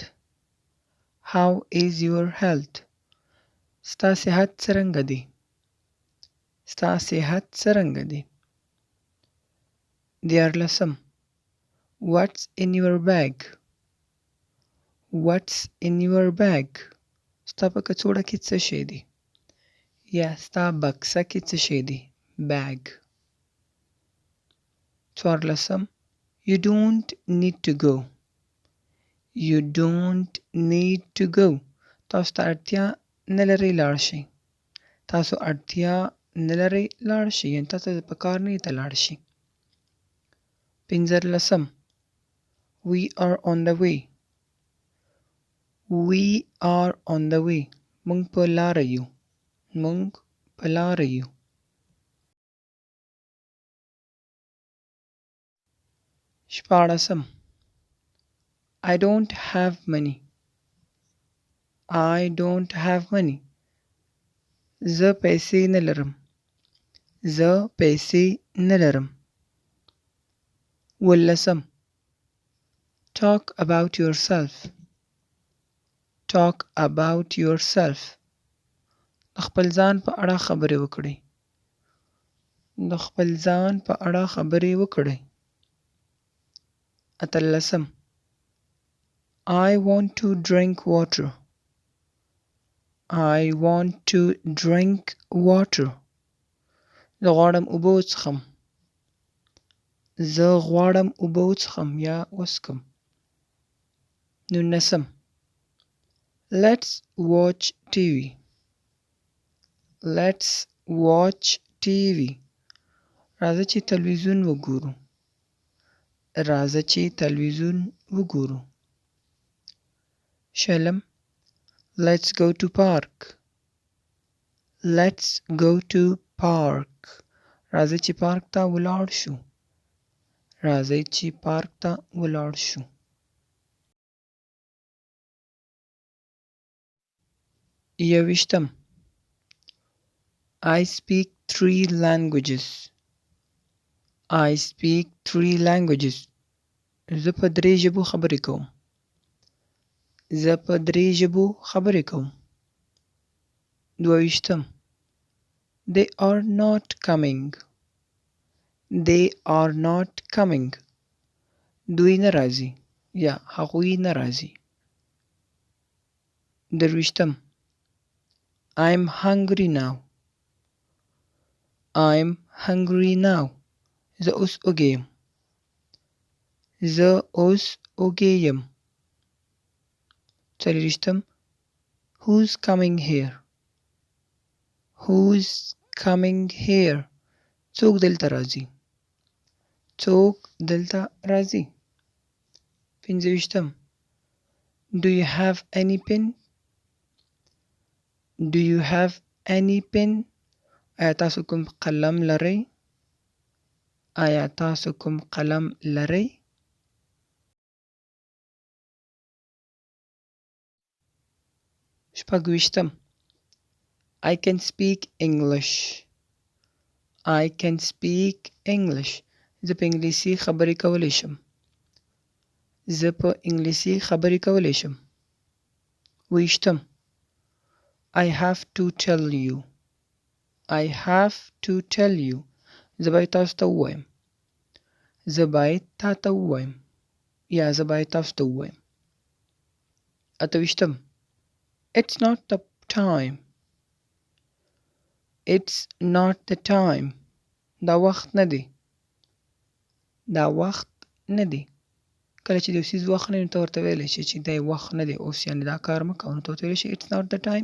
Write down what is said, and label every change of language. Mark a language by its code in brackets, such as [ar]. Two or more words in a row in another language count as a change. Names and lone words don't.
[en] How is your health? [ps] ستا صحت څرنګه دی؟ ستا صحت څرنګه دی؟ [en] دیارلسم What's in your bag? What's in your bag? [ps] ستا په کڅوړه کې څه شی دی؟ یا ستا بکسه کې څه شی دی؟ bag. [en] څوارلسم You don't need to go. You don't need to go. [ps] تاسو ته اړتیا نه لرئ لاړ شئ. تاسو اړتیا نه لرئ لاړ شئ یعنې تاسو ته پکار نه ته لاړ شئ. [en] پنځلسم We are on the way. We are on the way. [ps] موږ په لاره یو. موږ په لاره یو. [en] شپاړسم I don't have money. I don't have money. [ps] زه پیسې نه لرم. زه پیسې نه لرم. ولسم [en] Talk about yourself. Talk about yourself. [ps] د خپل ځان په اړه خبرې وکړئ. د خپل ځان په اړه خبرې وکړئ. اتلسم: [en] I want to drink water. I want to drink water. [ps] زه غواړم اوبه وڅښم. زه غواړم اوبه وڅښم یا وڅښم. [en] 19. Let's watch TV. Let's watch TV. [ps] راځه چې تلویزیون وګورو. راځه چې تلویزیون وګورو. [en] 20. Let's go to park. Let's go to park. [ps] راځه چې پارک ته ولاړ شو. راځئ چې پارک ته ولاړ شو. [en] 21. I speak 3 languages. I speak 3 languages. [ps] زه په 3 ژبو خبرې کوم. زه په 3 ژبو خبرې کوم. [en] 22. They are not coming. They are not coming. [ps] دوی نه راځي یا هغوی نه راځي. [en] 23. I'm hungry now. I'm hungry now. [ps] زه اوس وږی یم. زه اوس وږی یم. 24. [en] Who's coming here? Who's coming here? [ps] څوک دلته راځي. څوک دلته راځي. [en] 25. Do you have any pen? Do you have any pen? [ps] آیا تاسو کوم قلم لرئ؟ آیا تاسو کوم قلم لرئ؟ [en] 26. I can speak English. I can speak English. [ps] زه په انګلیسي خبرې کولی شم. زه په انګلیسي خبرې کولی شم. [en] 20. I have to tell you. I have to tell you. [ps] زه باید تاسو ته ووایم. زه باید تا ته ووایم. یا زه باید تاسو ته ووایم. [en] 28. It's not the time. It's not the time. [ps] دا وخت نه دی. دا وخت نه دی. کله چې د یو څیز وخت نه وي نو ته ورته ویلی شې چې دی وخت نه دی اوس، یعنې دا کار مه کوه، نو ته ورته ویلی شې [en] It's not the time.